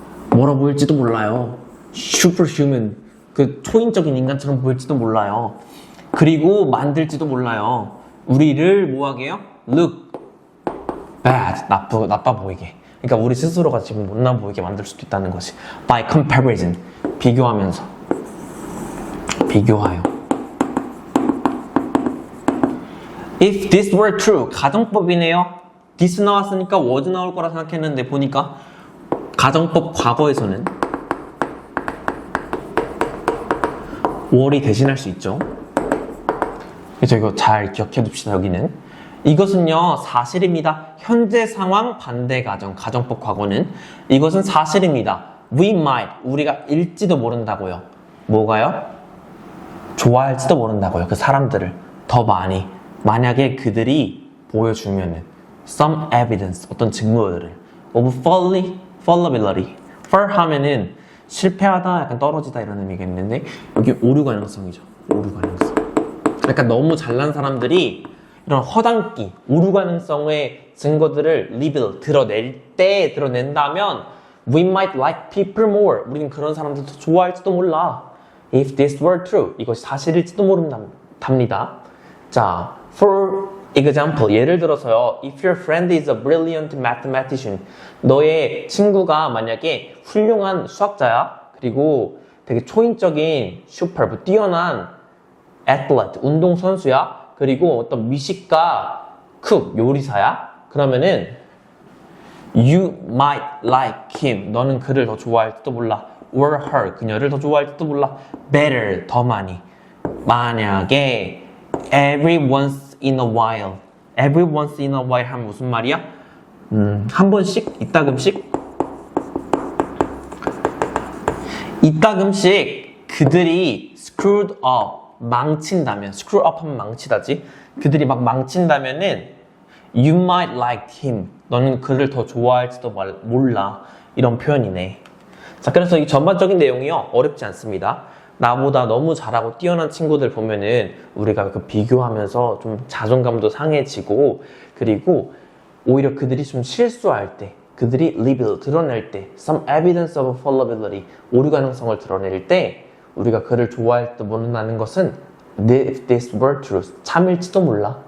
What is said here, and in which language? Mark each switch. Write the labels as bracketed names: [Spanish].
[Korean] 멀어 보일지도 몰라요. [English] superhuman, [Korean] 그 초인적인 인간처럼 보일지도 몰라요. 그리고 만들지도 몰라요. 우리를 뭐하게요? [English] look bad, [Korean] 나빠 보이게. 그러니까 우리 스스로가 지금 못나 보이게 만들 수도 있다는 것이 [English] by comparison, [Korean] 비교하면서. 비교하여. [English] If this were true, [Korean] 가정법이네요. this 나왔으니까 was 나올 거라 생각했는데 보니까 가정법 과거에서는 were이 대신할 수 있죠. 그래서 이거 잘 기억해 둡시다. 여기는 이것은요 사실입니다. 현재 상황 반대 가정, 가정법 과거는 이것은 사실입니다. [English] we might, [Korean] 우리가 일지도 모른다고요. 뭐가요? 좋아할지도 모른다고요. 그 사람들을 더 많이. 만약에 그들이 보여주면은 [English] some evidence, [Korean] 어떤 증거들을 [English] of fallibility. [Korean] fall 하면은 실패하다, 약간 떨어지다 이런 의미겠는데 여기 오류 가능성이죠. 오류 가능성. 약간 너무 잘난 사람들이 이런 허당끼, 오류 가능성의 증거들을 [English] reveal, [Korean] 드러낸다면 [English] we might like people more. [Korean] 우리는 그런 사람들 더 좋아할지도 몰라. [English] If this were true. [Korean] 이것이 사실일지도 모른답니다. 자, [English] for example, [Korean] 예를 들어서요. [English] If your friend is a brilliant mathematician. [Korean] 너의 친구가 만약에 훌륭한 수학자야. 그리고 되게 초인적인 슈퍼, 뛰어난 athlete, 운동선수야. 그리고 어떤 미식가, 쿡, 요리사야. 그러면은 [English] you might like him. [Korean] 너는 그를 더 좋아할지도 몰라. [English] or her. [Korean] 그녀를 더 좋아할지도 몰라. [English] better. [Korean] 더 많이. 만약에 [English] every once in a while. every once in a while [Korean] 하면 무슨 말이야? 한 번씩, 이따금씩. 이따금씩 그들이 [English] screwed up. [Korean] 망친다면. [English] screw up [Korean] 하면 망치다지. 그들이 막 망친다면은 [English] you might like him. [Korean] 너는 그를 더 좋아할지도 몰라. 이런 표현이네. 자, 그래서 이 전반적인 내용이요. 어렵지 않습니다. 나보다 너무 잘하고 뛰어난 친구들 보면은 우리가 그 비교하면서 좀 자존감도 상해지고 그리고 오히려 그들이 좀 실수할 때 그들이 [English] reveal, [Korean] 드러낼 때 [English] some evidence of fallibility, [Korean] 오류 가능성을 드러낼 때 우리가 그를 좋아할지도 모른다는 것은 [English] if this were true, [Korean] 참일지도 몰라.